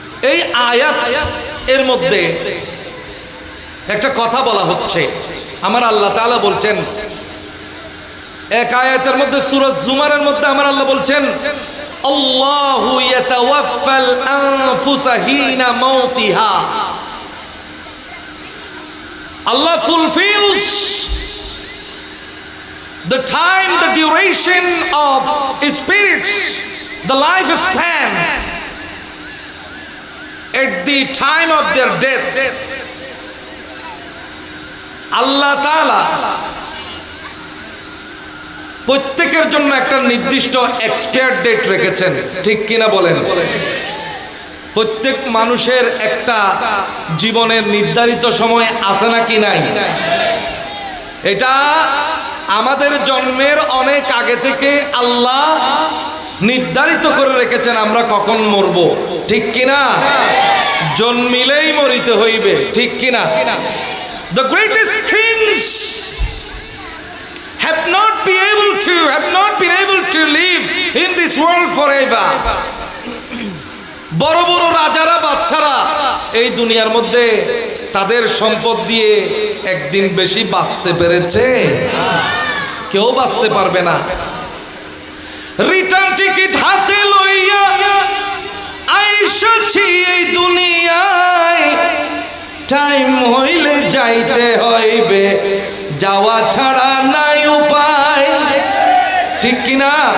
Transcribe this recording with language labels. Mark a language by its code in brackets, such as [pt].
[bn] এই আয়াত এর মধ্যে একটা কথা বলা হচ্ছে। আমার আল্লাহ তাআলা বলছেন এক আয়াতের মধ্যে সূরা জুমারের মধ্যে আমার আল্লাহ বলছেন, আল্লাহু ইয়াতাওয়াফাল আনফুসা হিনা মাউতিহা। [en] Allah fulfills the time, the duration of spirits, the lifespan at the time of their death. [bn] আল্লাহ তাআলা প্রত্যেকের জন্য একটা নির্দিষ্ট এক্সপায়ার ডেট রেখেছেন। ঠিক কিনা বলেন? প্রত্যেক মানুষের একটা জীবনের নির্ধারিত সময় আছে নাকি নাই? এটা আমাদের জন্মের অনেক আগে থেকে আল্লাহ নির্ধারিত করে রেখেছেন আমরা কখন মরব, ঠিক কিনা? জন্মিলেই মরিতে হইবে, ঠিক কিনা? [en] The greatest kings have not been able to live in this world forever. [bn] বড় বড় রাজারা, বাদশারা এই দুনিয়ার মধ্যে তাদের সম্পদ দিয়ে একদিন বেশি বাঁচতে পেরেছে? কেউ বাঁচতে পারবে না। রিটার্ন টিকিট হাতে লইয়া আইসছি এই দুনিয়ায়, টাইম হইলে যাইতে হইবে, যাওয়া ছাড়া নাই উপায়, ঠিক কিনা?